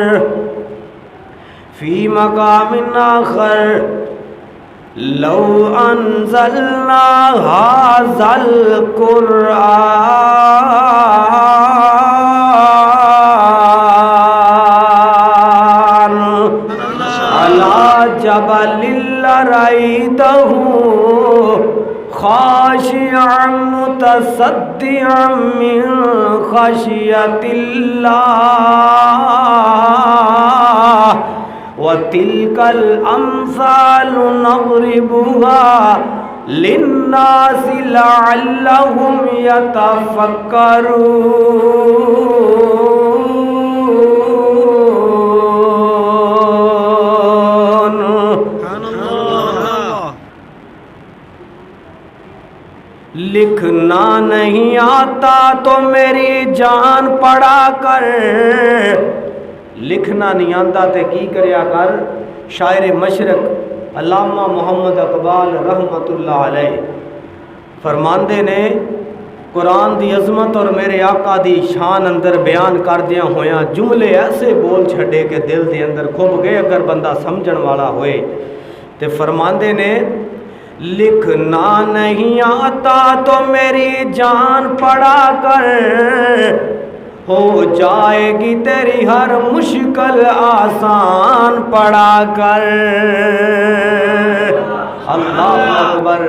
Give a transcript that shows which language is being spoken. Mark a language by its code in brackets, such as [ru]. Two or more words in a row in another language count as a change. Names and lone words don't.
[ar] في مقام آخر لو أنزلنا هذا القرآن على جبل لرأيته خاشعا متصدعا من خشية الله وتلك الأمثال نضربها للناس لعلهم يتفكرون. [ur] لکھنا نہیں آتا تو میری جان پڑھا کر, [pa] ਲਿਖਣਾ ਨਹੀਂ ਆਂਦਾ ਤੇ ਕੀ ਕਰਿਆ ਕਰ। ਸ਼ਾਇਰ ਮਸ਼ਰਿਕ ਅੱਲਾਮਾ ਮੁਹੰਮਦ ਇਕਬਾਲ [ar] رحمة الله عليه [pa] ਫ਼ਰਮਾਂਦੇ ਨੇ, ਕੁਰਾਨ ਦੀ ਅਜ਼ਮਤ ਔਰ ਮੇਰੇ ਆਕਾ ਦੀ ਸ਼ਾਨ ਅੰਦਰ ਬਿਆਨ ਕਰਦਿਆਂ ਹੋਇਆ ਜੁਮਲੇ ਐਸੇ ਬੋਲ ਛੱਡੇ ਕਿ ਦਿਲ ਦੇ ਅੰਦਰ ਖੁਭ ਗਏ ਅਗਰ ਬੰਦਾ ਸਮਝਣ ਵਾਲਾ ਹੋਏ। ਤੇ ਫ਼ਰਮਾਂਦੇ ਨੇ, [ur] لکھنا نہیں آتا تو میری جان پڑھا کر، ہو جائے گی تیری ہر مشکل آسان پڑھا کر. [ar] الله أكبر.